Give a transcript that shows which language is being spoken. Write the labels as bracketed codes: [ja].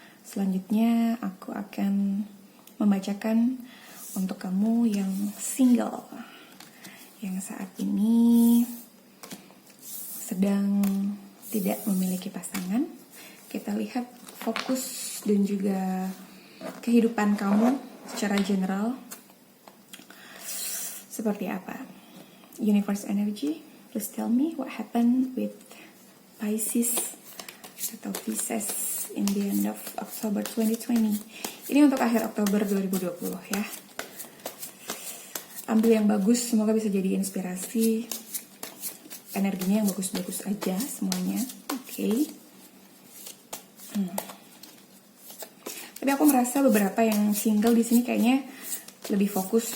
[id] Selanjutnya aku akan membacakan untuk kamu yang single, yang saat ini sedang tidak memiliki pasangan. Kita lihat fokus dan juga kehidupan kamu secara general seperti apa. [en] Universe energy, please tell me what happened with Pisces [id] atau [en] Pisces in the end of October 2020. [id] Ini untuk akhir Oktober 2020 ya. Ambil yang bagus, semoga bisa jadi inspirasi. Energinya yang bagus-bagus aja semuanya. Oke. Tapi aku merasa beberapa yang single di sini kayaknya lebih fokus.